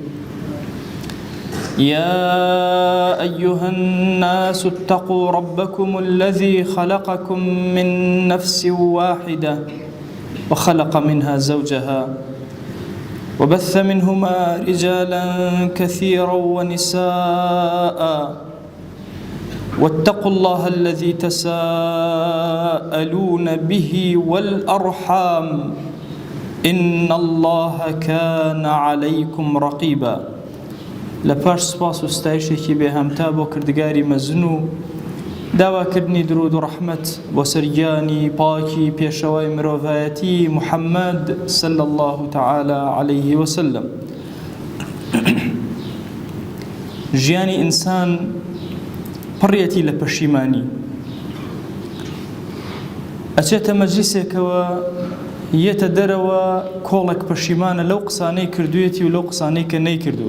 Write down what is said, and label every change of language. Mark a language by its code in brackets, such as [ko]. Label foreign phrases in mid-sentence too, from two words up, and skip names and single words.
[ar] يا أيها الناس اتقوا ربكم الذي خلقكم من نفس واحدة وخلق منها زوجها وبث منهما رجالا كثيرا ونساء واتقوا الله الذي تساءلون به والأرحام إن الله كان عليكم رقيبا. [ckb] لپاش سپاس و ستایشێکی بێهەمتا بۆ کردگاری مەزن و داواکردنی درود و ڕەحمەت بۆ سەرگیانی پاکی پێشەوای مرۆڤایەتی محەممەد [ar] صلی الله تعالى عليه وسلم. [ckb] ژیانی ئینسان پڕیەتی لە پەشیمانی، ئەچێتە مەجلیسێکەوە یەتە دەرەوە کۆڵێک پەشیمانە لەو قسانەی کردوێتی و لەو قسانەی کە نەیکردووە.